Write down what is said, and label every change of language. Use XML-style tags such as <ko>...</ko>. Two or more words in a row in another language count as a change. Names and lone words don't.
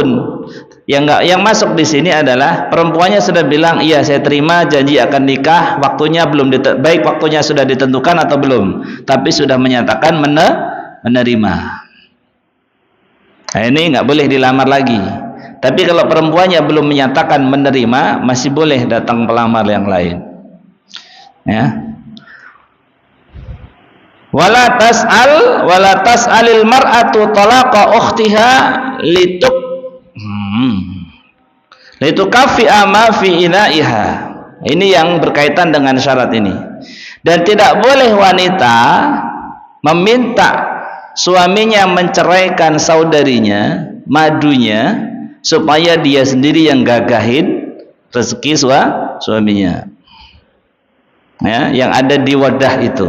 <id>Yang masuk di sini adalah perempuannya sudah bilang, iya saya terima, janji akan nikah, waktunya belum baik waktunya sudah ditentukan atau belum, tapi sudah menyatakan menerima. Nah, ini nggak boleh dilamar lagi. Tapi kalau perempuannya belum menyatakan menerima, masih boleh datang pelamar yang lain, ya.</id> <ar>ولا تسأل المرأة طلاق أختها لتكفئ ما في إنائها.</ar> <id>Ini yang berkaitan dengan syarat ini. Dan tidak boleh wanita meminta suaminya menceraikan saudarinya, madunya, supaya dia sendiri yang gagahin rezeki suaminya, ya, yang ada di wadah itu.</id>